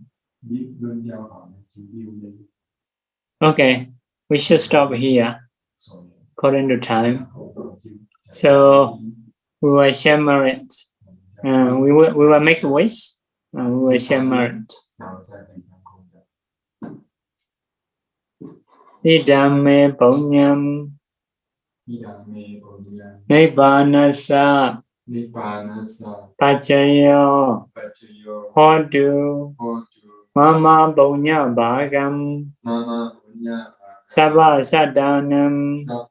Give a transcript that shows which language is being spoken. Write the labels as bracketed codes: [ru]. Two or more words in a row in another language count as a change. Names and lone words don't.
[en] Okay, we should stop here according to time. So we will share merit. We will make a wish. We will share merit. [pi] Idame punyam nibbanasa pacayo hodu mama punya bhagam sabha sadanam